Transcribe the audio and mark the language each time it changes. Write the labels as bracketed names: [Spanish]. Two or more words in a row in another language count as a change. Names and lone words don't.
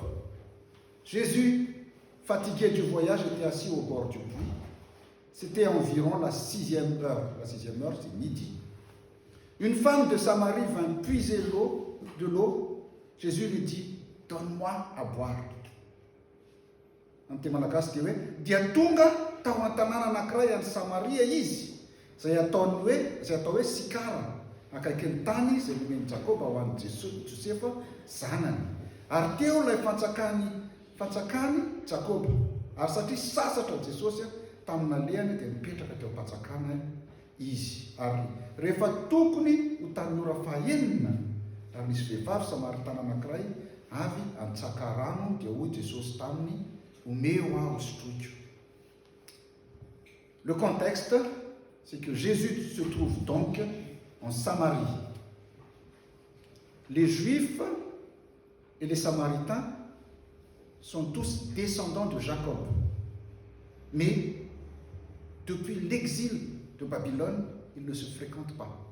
[French] Jésus, fatigué du voyage, était assis au bord du puits. C'était environ la 6e heure. La 6e heure, c'est midi. Une femme de Samarie vint puiser de l'eau. Jésus lui dit, donne-moi à boire. [Malagasy] Amin'ny malagasy dia hoe dia tonga tao an-tanàna anankiray any Samaria izy izay atao hoe sikara akaiky ny tany izay nomeny Jakoba ho an'i Josefa zanany. Ary teo ilay fantsakany Jakoba. Ary satria sasatra Jesosy tamina lehany dia mipetraka teo am-pantsakana izy. Ary rehefa tokony ho tamin'ny ora fahaenina ary misy vehivavy samaritana anankiray avy antsaka rano dia hoy Jesosy taminy omeo aho sotroiko. [French] Le contexte, c'est que Jésus se trouve donc en Samarie. Les Juifs et les Samaritains sont tous descendants de Jacob. Mais depuis l'exil de Babylone, ils ne se fréquentent pas.